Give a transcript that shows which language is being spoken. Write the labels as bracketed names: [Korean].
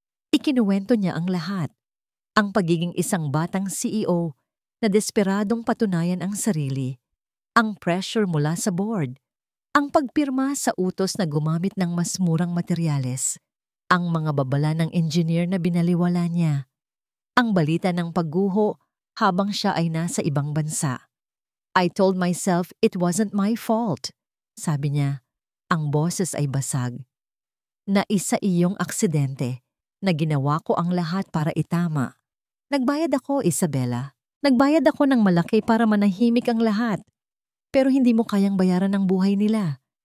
[Filipino] Ikinuwento niya ang lahat. Ang pagiging isang batang CEO na desperadong patunayan ang sarili, ang pressure mula sa board, ang pagpirma sa utos na gumamit ng mas murang materyales, ang mga babala ng engineer na binaliwala niya, ang balita ng pagguho habang siya ay nasa ibang bansa. [English] I told myself it wasn't my fault. [Filipino] Sabi niya, ang boses ay basag. Na isa iyong aksidente. na ginawa ko ang lahat para itama. Nagbayad ako, Isabela. Nagbayad ako ng malaki para manahimik ang lahat. Pero hindi mo kayang bayaran ang buhay nila.